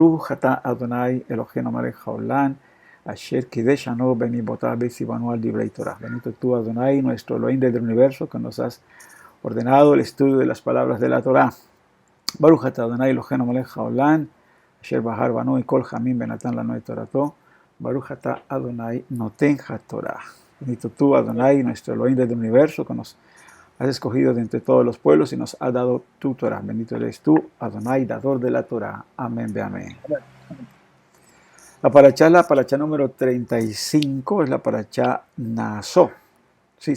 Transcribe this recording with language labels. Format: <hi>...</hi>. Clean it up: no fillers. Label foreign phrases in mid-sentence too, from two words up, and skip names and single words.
<he>ברוך אתה אדוני אלוהינו מלך העולם אשר קדשנו במצוותיו וציוונו על דברי תורה.</he> <es>Bendito tú, Adonai, nuestro Elohim del universo, que nos has ordenado el estudio de las palabras de la Torah.</es> <he>ברוך אתה אדוני אלוהינו מלך העולם אשר בחר בנו מכל העמים ונתן לנו את תורתו. ברוך אתה אדוני נותן התורה.</he> <es>Bendito tú, Adonai, nuestro Elohim del universo, que nos has escogido de entre todos los pueblos y nos has dado tu Torah. Bendito eres tú, Adonai, dador de la Torah.</es> <he>אמן ואמן.</he> <es>La parachá número 35 es la parachá Naasó, ¿sí?</es>